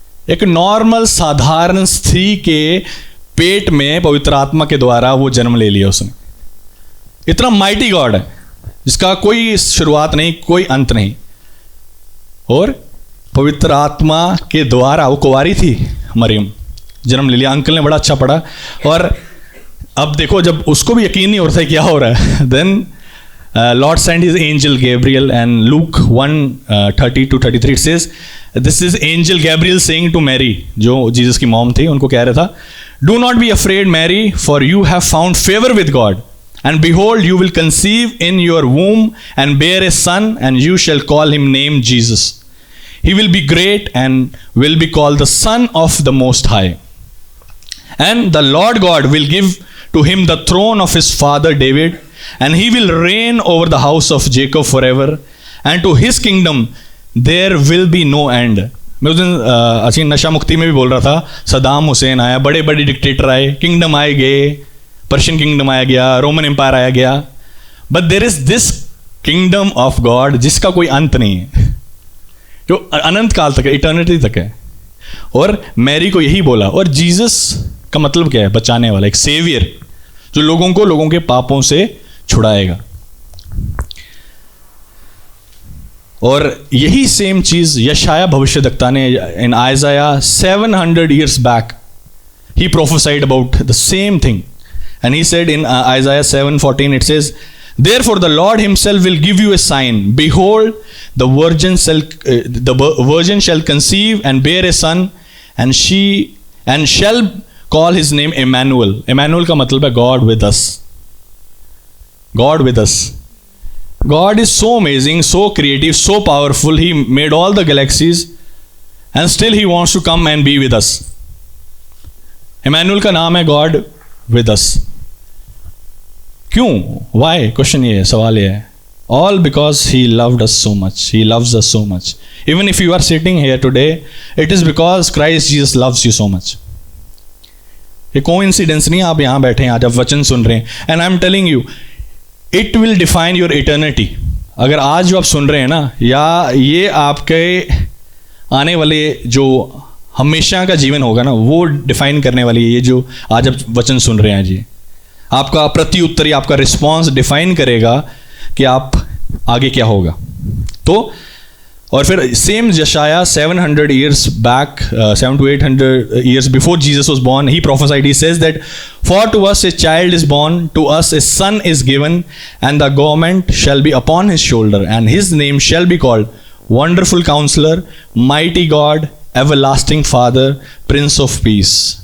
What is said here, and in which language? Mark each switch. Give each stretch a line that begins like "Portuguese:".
Hindi: एक नॉर्मल साधारण स्त्री के पेट में पवित्र आत्मा के द्वारा वो जन्म ले लिया उसने। इतना माइटी गॉड है जिसका कोई शुरुआत नहीं, कोई अंत नहीं, और पवित्र आत्मा के द्वारा, वो कुंवारी थी मरियम, जन्म ले लिया। अंकल ने बड़ा अच्छा पढ़ा, और अब देखो जब उसको भी यकीन नहीं होता है क्या हो रहा है, then
English: Lord sent his angel Gabriel, and Luke 1:30 to 33 it says, this is angel Gabriel saying to Mary,
Hindi: जो जीसस की मॉम थी, उनको कह रहा था,
English: do not be afraid Mary, for you have found favor with God, and behold you will conceive in your womb and bear a son, and you shall call him name Jesus. He will be great and will be called the Son of the Most High, and the Lord God will give to him the throne of his father David, and he will reign over the house of Jacob forever, and to his kingdom there will be no end.
Hindi: मैं उस दिन अच्छी नशा मुक्ति में भी बोल रहा था, सदाम हुसैन आया, बड़े बड़े डिक्टेटर आए, किंगडम आए गए, पर्शियन किंगडम आया गया, रोमन एम्पायर आया गया,
English: but there is this kingdom of God
Hindi: जिसका कोई अंत नहीं है, जो अनंत काल तक है, इटर्निटी तक है। और मैरी को यही बोला, और जीसस का मतलब क्या है? बचाने वाला, एक सेवियर, जो लोगों को लोगों के पापों से छुड़ाएगा। और यही सेम चीज यशाया भविष्यद्वक्ता ने इन आइज़ाया
English: 700 years back he prophesied about the same thing, and he said in Isaiah 7:14 it says, therefore the Lord himself will give you a sign, behold the virgin shall conceive and bear a son, and shall call his name Emmanuel. Emmanuel
Hindi: का मतलब है
English: God with us. God with us. God is so amazing, so creative, so powerful. He made all the galaxies, and still he wants to come and be with us.
Hindi: Emmanuel का नाम है
English: God with us.
Hindi: क्यों?
English: Why?
Hindi: Question ये है, सवाल ये है.
English: All because he loved us so much. He loves us so much. Even if you are sitting here today, it is because Christ Jesus loves you so much.
Hindi: ये coincidence नहीं, आप यहाँ बैठे हैं आज, आप वचन सुन रहे हैं,
English: And I am telling you it will define your eternity.
Hindi: अगर आज जो आप सुन रहे हैं ना, या ये आपके आने वाले जो हमेशा का जीवन होगा ना, वो डिफाइन करने वाली है ये जो आज आप वचन सुन रहे हैं जी। आपका प्रत्युत्तर, आपका रिस्पॉन्स डिफाइन करेगा कि आप आगे क्या होगा। तो और फिर सेम यशाया
English: 700 years back, 700 to 800 years before Jesus was born, he prophesied. He says that, "For to us a child is born, to us a son is given, and the government shall be upon his shoulder, and his name shall be called Wonderful Counselor, Mighty God, Everlasting Father, Prince of Peace."